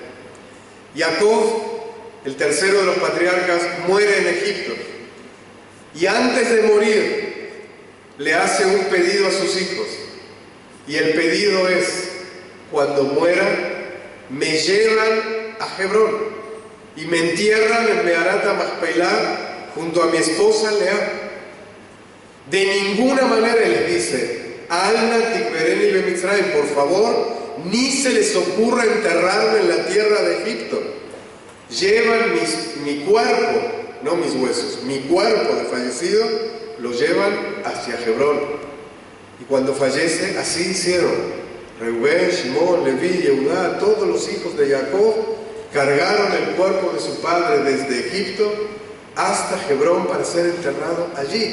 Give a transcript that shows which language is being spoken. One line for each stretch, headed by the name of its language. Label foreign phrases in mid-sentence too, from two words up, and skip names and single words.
Spanish: Jacob, el tercero de los patriarcas, muere en Egipto y antes de morir le hace un pedido a sus hijos, y el pedido es: cuando muera me llevan a Hebrón y me entierran en Meharat Machpelah junto a mi esposa Lea. De ninguna manera les dice:
Hebrew: אל נא תקברני במצרים,
Spanish: por favor, ni se les ocurra enterrarme en la tierra de Egipto. Llevan mi cuerpo, no mis huesos, mi cuerpo de fallecido, lo llevan hacia Hebrón. Y cuando fallece, así hicieron. Reubén, Shimón, Leví, Yehudá, todos los hijos de Jacob cargaron el cuerpo de su padre desde Egipto hasta Hebrón para ser enterrado allí.